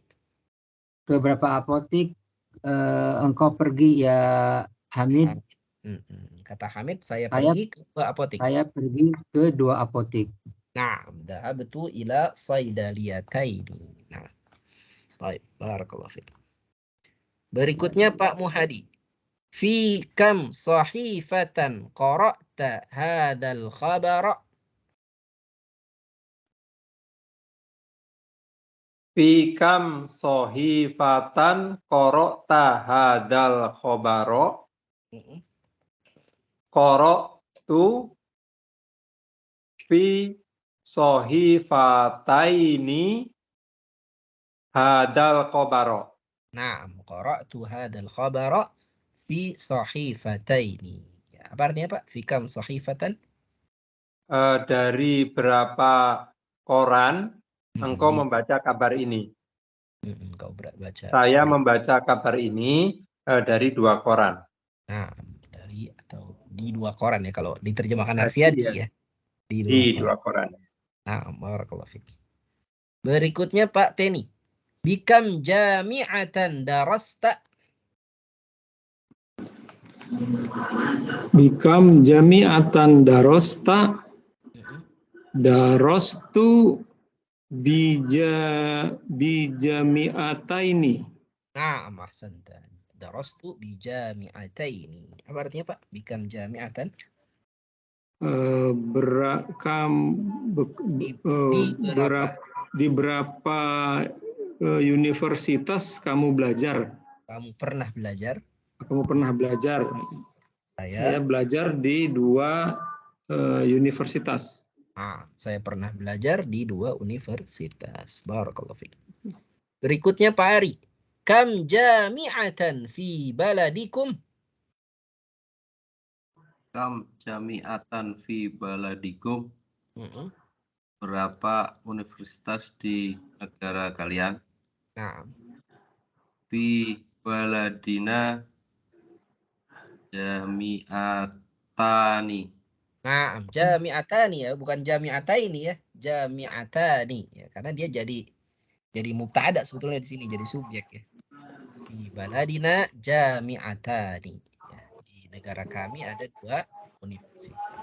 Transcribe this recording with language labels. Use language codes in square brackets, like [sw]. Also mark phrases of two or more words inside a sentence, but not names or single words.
[id] Ke berapa apotik engkau pergi ya Hamid? Kata Hamid, saya pergi ke 2 apotik. Saya pergi ke 2 apotik. [ar] Nah, ذهبت إلى صيدليتين. [id] Nah, baik, [ar] بارك الله فيك. [id] Berikutnya Pak Muhadi. [ar] في كم صحيفة قرأت هذا الخبر? في كم صحيفة قرأت هذا الخبر? قرأت في صحيفتين هذا الخبر. Nah, قرأت هذا الخبر في صحيفتين. [id] Ya, apa artinya Pak? [ar] في كم صحيفة? [id] Dari berapa koran engkau membaca kabar ini? Engkau baca. Saya membaca kabar ini dari 2 koran. Nah, dari atau di 2 koran ya kalau diterjemahkan harfiah ya. Di 2 koran. Nah, [ar] بارك الله فيك. [id] Berikutnya Pak Teni. [ar] بكم جامعة درست? بكم جامعة درست Mm-mm. درست بجامعتين. Nah, أحسنت درست بجامعتين. [id] Apa artinya, Pak? [ar] بكم جامعة. [id] Di berapa universitas kamu belajar? Kamu pernah belajar? Kamu pernah belajar? Saya belajar di 2 universitas. Saya pernah belajar di 2 universitas. [ar] بارك الله فيك. [id] Berikutnya Pak Ari. [ar] كم جامعة في بلادكم? كم جامعة في بلادكم. Mm-mm. [id] Berapa universitas di negara kalian? Nah, [ar] في بلادنا جامعتان. [id] nah, jami'atani ya, bukan jami'ataini ya, jami'atani ya, karena dia jadi mubtada sebetulnya di sini, jadi subjek ya. Di [ar] بلادنا جامعتان [id] ya, di negara kami ada 2 universitas.